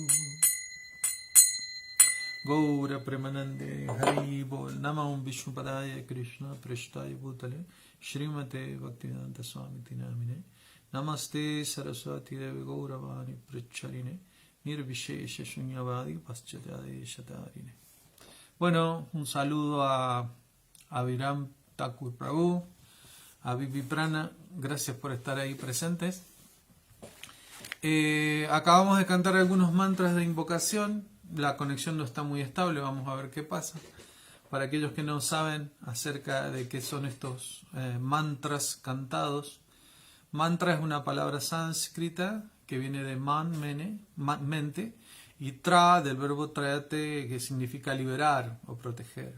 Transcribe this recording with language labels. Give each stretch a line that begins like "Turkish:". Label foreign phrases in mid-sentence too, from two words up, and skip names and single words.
Sanskrit: Gaura Premanande Haribol Namam Vishnupadaya Krishna Prestaya Bhutale Srimate Bhaktivedanta Swami Tinamine Namaste Saraswati Devi Gauravani Pracharine Nirvishesha Shunyavadi Paschatya Shatarine.
Spanish: Bueno, un saludo a Viram Thakur Prabhu, a Vivi Prana, gracias por estar ahí presentes. Acabamos de cantar algunos mantras de invocación. La conexión no está muy estable, vamos a ver qué pasa. Para aquellos que no saben acerca de qué son estos mantras cantados, mantra es una palabra sánscrita que viene de mente, y tra del verbo trayate, que significa liberar o proteger.